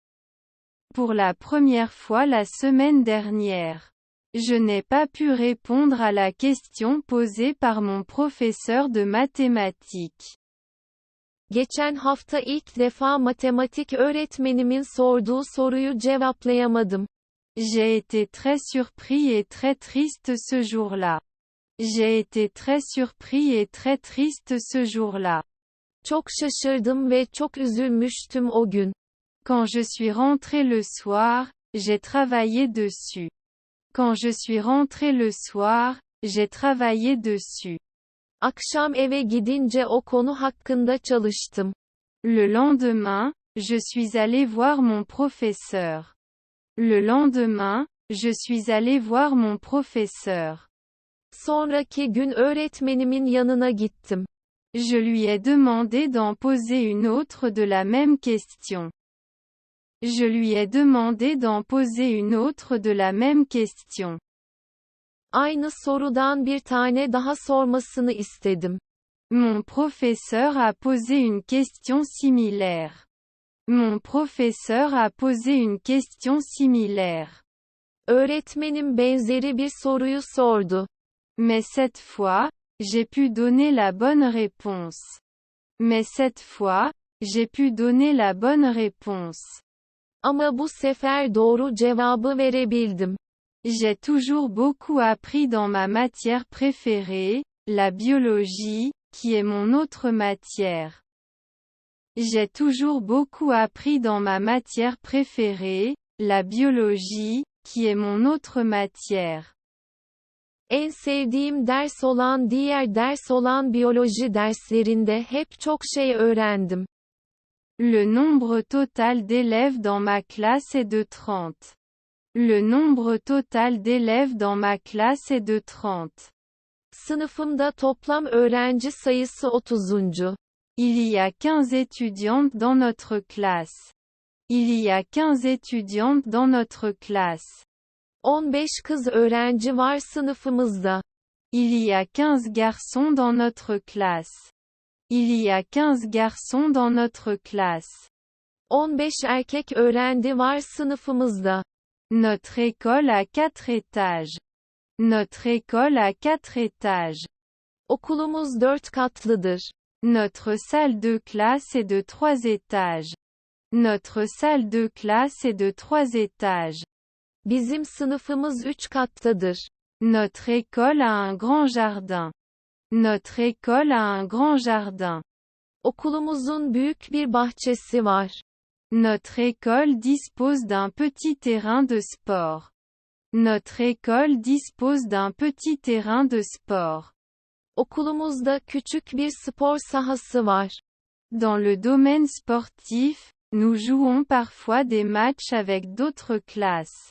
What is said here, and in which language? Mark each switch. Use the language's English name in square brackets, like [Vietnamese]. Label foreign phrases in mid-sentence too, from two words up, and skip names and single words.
[French] Pour la première fois la semaine dernière. Je n'ai pas pu répondre à la question posée par mon professeur de mathématiques. [Turkish] Geçen hafta ilk defa matematik öğretmenimin sorduğu soruyu cevaplayamadım. [French] J'ai été très surpris et très triste ce jour-là. J'ai été très surpris et très triste ce jour-là. [Turkish] Çok şaşırdım ve çok üzülmüştüm o gün. [French] Quand je suis rentré le soir, j'ai travaillé dessus. Quand je suis rentré le soir, j'ai travaillé dessus. [Turkish] Akşam eve gidince o konu hakkında çalıştım. [French] Le lendemain, je suis allé voir mon professeur. Le lendemain, je suis allé voir mon professeur. [Turkish] Sonraki gün öğretmenimin yanına gittim. [French] Je lui ai demandé d'en poser une autre de la même question. Je lui ai demandé d'en poser une autre de la même question. [Turkish] Aynı sorudan bir tane daha sormasını istedim. [French] Mon professeur a posé une question similaire. Mon professeur a posé une question similaire. [Turkish] Öğretmenim benzeri bir soruyu sordu. [French] Mais cette fois, j'ai pu donner la bonne réponse. Mais cette fois, j'ai pu donner la bonne réponse. [Turkish] Ama bu sefer doğru cevabı verebildim. [French] J'ai toujours beaucoup appris dans ma matière préférée, la biologie, qui est mon autre matière. J'ai toujours beaucoup appris dans ma matière préférée, la biologie, qui est mon autre matière. [Turkish] En sevdiğim ders olan diğer ders olan biyoloji derslerinde hep çok şey öğrendim. [French] Le nombre total d'élèves dans ma classe est de 30. Le nombre total d'élèves dans ma classe est de 30. [Turkish] Sınıfımda toplam öğrenci sayısı 30. [French] Il y a 15 étudiantes dans notre classe. Il y a 15 étudiantes dans notre classe. [Turkish] 15 kız öğrenci var sınıfımızda. [French] Il y a 15 garçons dans notre classe. Il y a 15 garçons dans notre classe. [Turkish] 15 erkek öğrenci var sınıfımızda. [French] Notre école a 4 étages. Notre école a 4 étages. [Turkish] Okulumuz 4 katlıdır. [French] Notre salle de classe est de 3 étages. Notre salle de classe est de 3 étages. [Turkish] Bizim sınıfımız 3 kattadır. [French] Notre école a un grand jardin. Notre école a un grand jardin. [Turkish] Okulumuzun büyük bir bahçesi var. [French] Notre école dispose d'un petit terrain de sport. Notre école dispose d'un petit terrain de sport. [Turkish] Okulumuzda küçük bir spor sahası var. [French] Dans le domaine sportif, nous jouons parfois des matchs avec d'autres classes.